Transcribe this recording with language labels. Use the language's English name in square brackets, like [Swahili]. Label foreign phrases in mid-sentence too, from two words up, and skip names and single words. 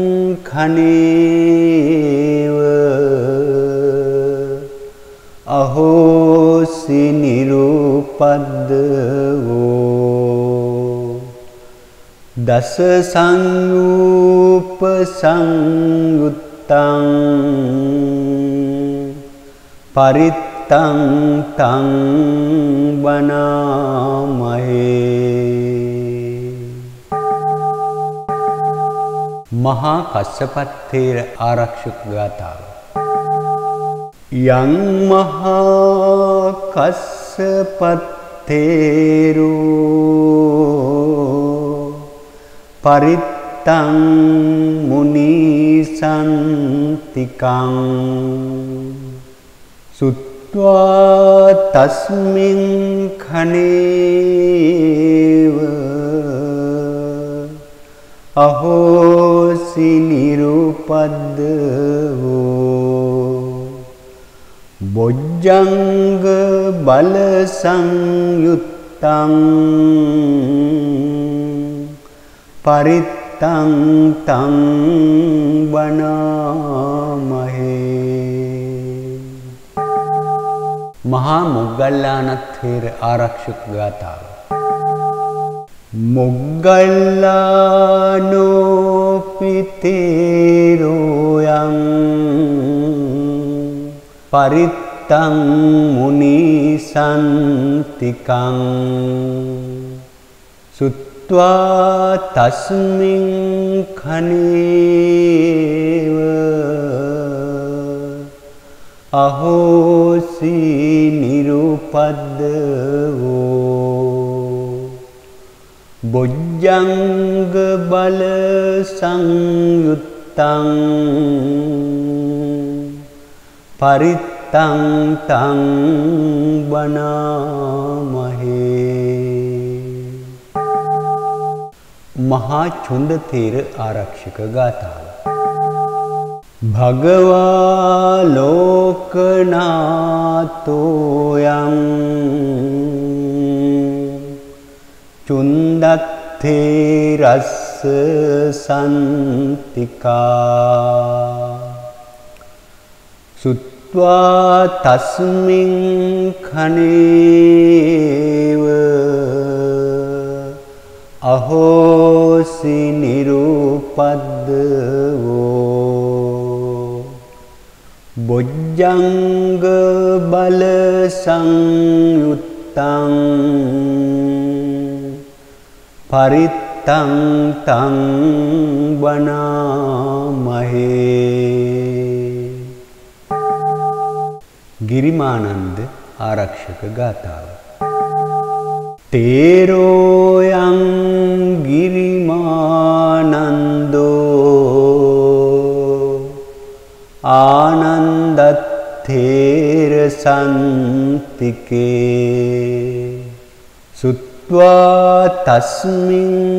[Pali] khනේව අහෝසි නිරුපද්දවෝ දස සංයූප සංයුත්තං පරිත්තං තං වනාමහේ. [Sinhala] මහා කස්සප තේර ආරක්ෂක ගාථාව. [Pali] යං මහා කස්සප තේරෝ පරිත්තං මුනි සන්තිකං සුත්වා තස්මින් khනේව අහෝසි නිරුපද්දවෝ බොජ්ජංග බල සංයුත්තං පරිත්තං තං වනාමහේ. [Sinhala] මහා මොග්ගල්ලාන තේර ආරක්ෂක ගාථාව. [Pali] මොග්ගල්ලානෝ පිතේරෝ යං පරිත්තං මුනි සන්තිකං සුත්වා තස්මින් khනේව අහෝසි නිරුපද්දවෝ බොජ්ජංග බල සංයුත්තං පරිත්තං තං වනාමහේ. [Sinhala] මහා චුන්ද තේර ආරක්ෂක ගාථාව. [Pali] භගවා ලෝකනාතෝ යං චුන්දත්තේ රස්ස සන්තිකා සුත්වා තස්මින් khනේව අහෝසි නිරූපද්දවෝ බොජ්ජංග බල සංයුත්තං පරිත්තං තං වනාමහේ. [Sinhala] ගිරිමානන්ද ආරක්ෂක ගාථාව. [Pali] තේරෝයං ගිරිමානන්දෝ ආනන්දත්තේර සන්තිකේ සුත්වා තස්මින්